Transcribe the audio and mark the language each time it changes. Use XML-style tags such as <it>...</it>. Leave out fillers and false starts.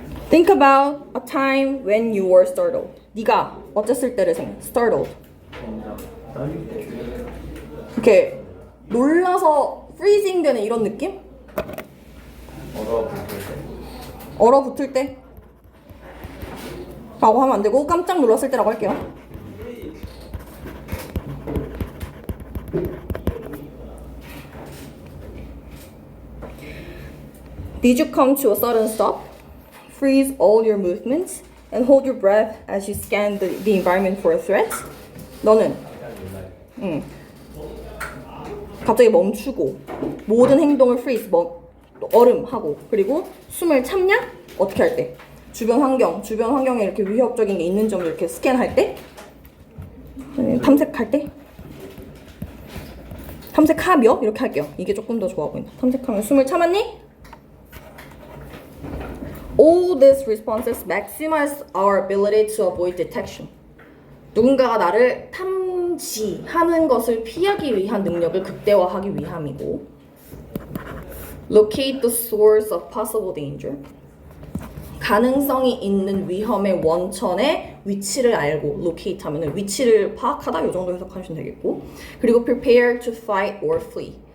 <en>Think about a time when you were startled.</en> <ko>네가 어땠을 때를 생각. Startled. 떨릴 때. 이렇게 놀라서 freezing 되는 이런 느낌? 얼어붙을 때. 얼어붙을 때? 라고 하면 안 되고 깜짝 놀랐을 때라고 할게요.</ko> <en>Did you come to a sudden stop? Freeze all your movements and hold your breath as you scan the environment for threats?</en> <ko>너는 갑자기 멈추고 모든 행동을 freeze, 얼음하고 그리고 숨을 참냐? 어떻게 할 때? 주변 환경에 이렇게 위협적인 게 있는 점을 이렇게 스캔할 때? 탐색할 때? 탐색하며? 이렇게 할게요. 이게 조금 더 좋아 보인다. 탐색하며 숨을 참았니? All these responses maximize our ability to avoid detection. 누군가가 나를 탐지하는 것을 피하기 위한 능력을 극대화하기 위함이고</ko> <en>Locate the source of possible danger.</en> <ko>가능성이 있는 위험의 원천의 위치를 알고 locate 하면은 위치를 파악하다 이 정도 해석하시면 되겠고 그리고</ko> <en>prepare to fight or flee.</en>